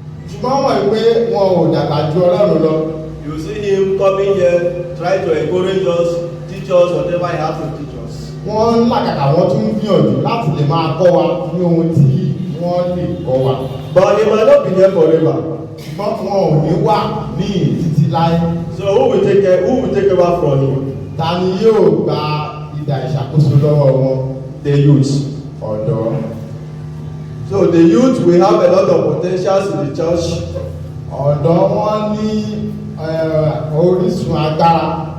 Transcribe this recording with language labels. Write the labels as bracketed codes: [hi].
[yo] Ṣùgbọ́n wọ́n pé wọn ò dàgbà ju Ọlọ́run lọ. [en] You see him coming here, try to encourage us, teach us whatever he has to teach us. [yo] Wọ́n ń làkàkà wọ́n tún ń gbìyànjú láti lè máa kọ́ wa ní ohun tí wọ́n lè kọ́ wa. [en] But he might not be here forever. [yo] Ṣùgbọ́n wọn ò ní wà ní títí láé. [en] So who will take over from him? [yo] Ta ni yóò gba ìdá ìṣàkóso lọ́wọ́ wọn? [en] The youth. [yo] Ọ̀dọ́. [en] So the youth will have a lot of potentials in the church. [yo] Ọ̀dọ́ wọn ní orísun agbára.